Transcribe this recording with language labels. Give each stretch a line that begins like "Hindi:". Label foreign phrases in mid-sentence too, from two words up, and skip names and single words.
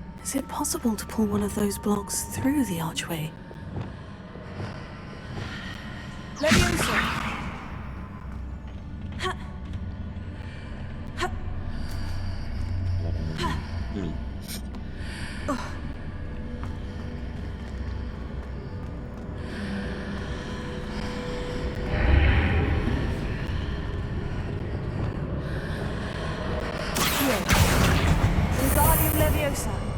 English: Was it possible to pull one of those blocks through the archway? Leviosa! Ha! Ha! Oh. Wingardium Leviosa.